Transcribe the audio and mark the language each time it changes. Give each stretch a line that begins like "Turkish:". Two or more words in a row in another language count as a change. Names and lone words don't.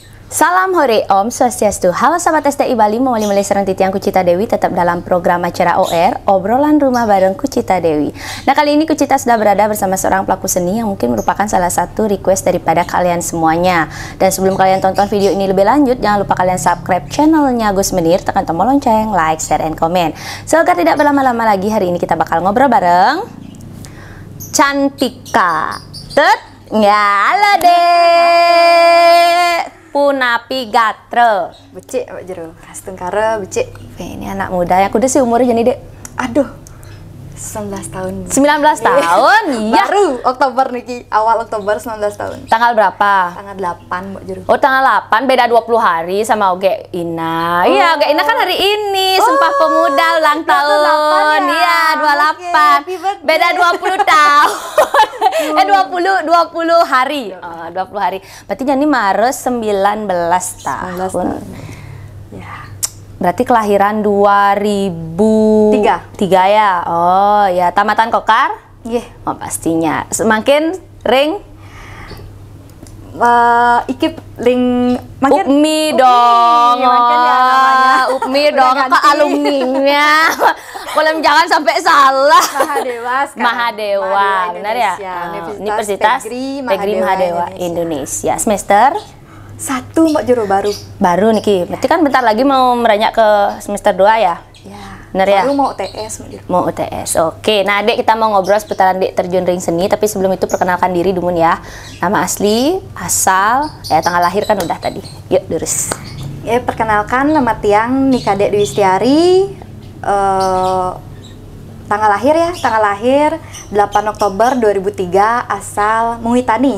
Indonesian: Salam hore, Om Swastiastu. Halo sahabat STI Bali,
Balinese: mewali-wali serang titiang
Indonesian: Kucita Dewi tetap dalam program acara OR, obrolan rumah bareng Kucita Dewi. Nah, kali ini Kucita sudah berada bersama seorang pelaku seni yang mungkin merupakan salah satu request daripada kalian semuanya. Dan sebelum kalian tonton video ini lebih lanjut, jangan lupa kalian subscribe channelnya Gus Menir, tekan tombol lonceng,
English: like, share, and comment.
Indonesian: So, agar tidak berlama-lama lagi, hari ini kita bakal ngobrol bareng Cantika. Ya, halo dek.
Balinese: Punapi gatre becik Pak Jero, khas Tengkara becik.
Indonesian: Ini anak muda yang kudu sih umurnya jadi dek. Aduh, 19 tahun. 19 tahun? Iya. Baru Oktober niki, awal Oktober 19 tahun. Tanggal berapa? Tanggal 8 Pak Jero. Oh, tanggal 8, beda 20 hari sama Oge Ina. Iya, Oge Ina kan hari ini Sumpah Pemuda ulang tahun. Iya, 28. Beda 20 tahun. 20 hari. 20 hari. Berarti jadi Maret 19 tahun. Ya. Berarti kelahiran 2003 ya. Oh, ya, tamatan Kokar? Iya. Oh, pastinya. Semakin ring Ikip ling makin Upmi dong. makin ya namanya. Upmi dong, ke alumninya. Kalau jangan sampai salah. Mahadewa, benar ya? Universitas Pegri Mahadewa Indonesia. Semester 1 Mbak Jero baru. Baru niki. Berarti kan bentar lagi mau meranjak ke semester 2 ya? Ya. Benar ya? Baru mau UTS Mbak Jero. Mau UTS. Oke. Nah, Dek, kita mau ngobrol seputaran Dek terjun ring seni, tapi sebelum itu perkenalkan diri dulu ya. Nama asli, asal, tanggal lahir kan udah tadi. Yuk, terus. Ya, perkenalkan nama tiang Nika Dek Dwi Istiari. Tanggal lahir 8 Oktober 2003, asal Muitani.